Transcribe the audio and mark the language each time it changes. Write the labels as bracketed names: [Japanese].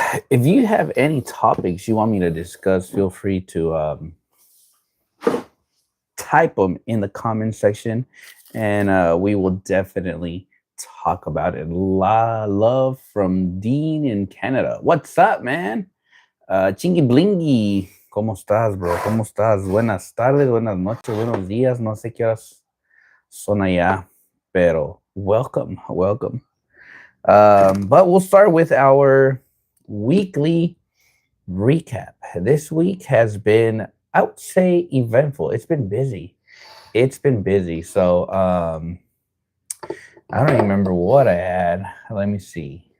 [English] If you have any topics you want me to discuss, feel free to type them in the comment section, and we will definitely talk about it. Love from Dean in Canada. What's up, man? [Spanish] Chingy Blingy. ¿Cómo estás, bro? ¿Cómo estás? Buenas tardes, buenas noches, buenos días. No sé qué horas son allá, pero [English] welcome. But we'll start with our weekly recap. This week has been, I would say, eventful. It's been busy. So I don't even remember what I had. Let me see.